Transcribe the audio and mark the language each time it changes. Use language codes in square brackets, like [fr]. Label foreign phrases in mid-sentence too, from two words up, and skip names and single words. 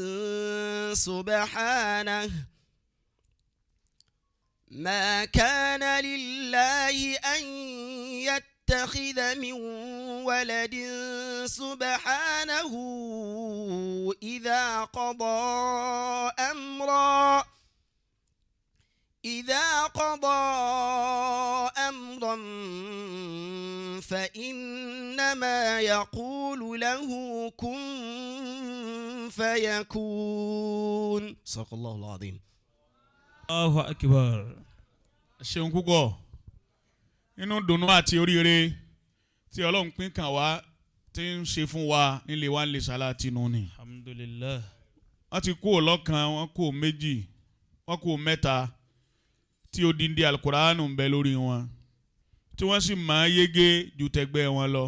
[ar] سبحانه ما كان لله أن يتخذ من ولد سبحانه إذا قضى أمرا فإنما يقول له كن فيكون صدق الله العظيم. Allahu Akbar. [yo] Ṣeun púpọ̀ nínú dùnnú àti oríire tí Ọlọ́run pín kàn wá tí ń ṣe fún wa nílé wa nílé Sàláàtì nù ni. Alhamdulillah. Wọ́n ti kó lọ́kàn, wọ́n kó méjì, wọ́n kó mẹ́ta tí odindi Al-Qur'anu ń bẹ lórí wọn tí wọ́n sì máa yege ju tẹgbẹ́ wọn lọ.